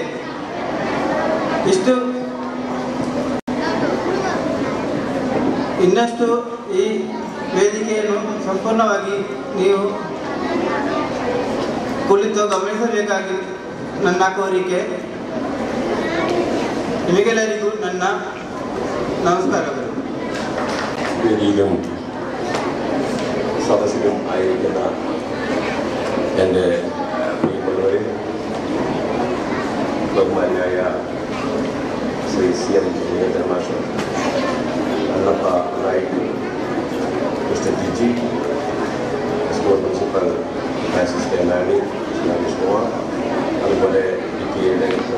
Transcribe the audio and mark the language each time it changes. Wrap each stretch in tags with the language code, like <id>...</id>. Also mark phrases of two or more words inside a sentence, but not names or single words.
<kn>ಇಷ್ಟು ಇನ್ನಷ್ಟು ಈ ವೇದಿಕೆಯನ್ನು ಸಂಪೂರ್ಣವಾಗಿ ನೀವು ಕುಳಿತು ಗಮನಿಸಬೇಕಾಗಿ ನನ್ನ ಕೋರಿಕೆ. ನಿಮಗೆಲ್ಲರಿಗೂ ನನ್ನ നമസ്കാരങ്ങൾ.</kn> <ml>വേദിയിലും സദസ്സിലും ആയിരിക്കുന്ന എൻ്റെ പ്രിയമുള്ളവരെ, ബഹുമാനായ ശ്രീ CM മാഷ്, കണ്ണപ്പ നായിക്ക്, മിസ്റ്റർ ജിജി,</ml> <en>school principal</en> <ml>ഫ്രാൻസിസ് കേനാനി, വിഷ്ണുവ, അതുപോലെ PTA-യുടെ</ml>